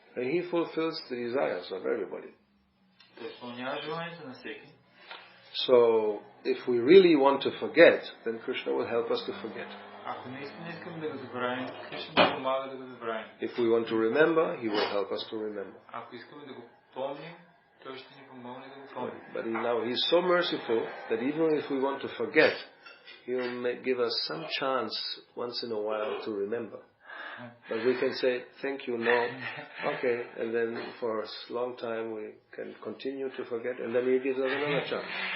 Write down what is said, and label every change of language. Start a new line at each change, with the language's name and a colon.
English: And he fulfills the desires of everybody.
Bulgarian: Той изпълнява желанието на всеки.
English: So, if we really want to forget, then Krishna will help us to forget.
Bulgarian: Ако наистина искаме да го забравим, Кришна ни помага да го забравим.
English: If we want to remember, he will help us to remember.
Bulgarian: Ако искаме да го помним, той ще ни помогне да го помним.
English: But he's so merciful that even if we want to forget, he'll give us some chance once in a while to remember. But we can say, thank you, no, okay, and then for a long time we can continue to forget, and then he gives us another chance.